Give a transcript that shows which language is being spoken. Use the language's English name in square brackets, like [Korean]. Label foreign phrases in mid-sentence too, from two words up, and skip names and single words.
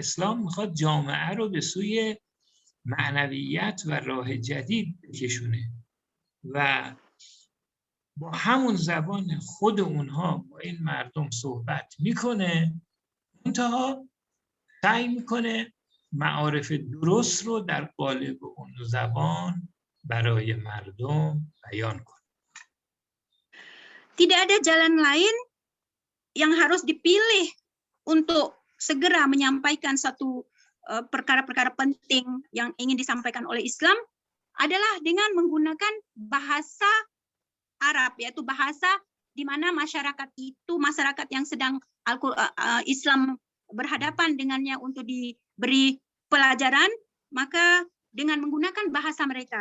[Persian] اسلام میخواد جامعه رو به سوی معنویت و راه جدید بکشونه و با همون زبان خود اونها با این مردم صحبت میکنه، منتها سعی میکنه معارف درست رو در قالب اون زبان برای مردم بیان کنه. [Indonesian] Tidak ada jalan lain yang harus dipilih untuk segera menyampaikan satu perkara-perkara penting yang ingin disampaikan oleh Islam adalah dengan menggunakan bahasa Arab, yaitu bahasa di mana masyarakat yang sedang Islam berhadapan dengannya untuk diberi pelajaran, maka dengan menggunakan bahasa mereka.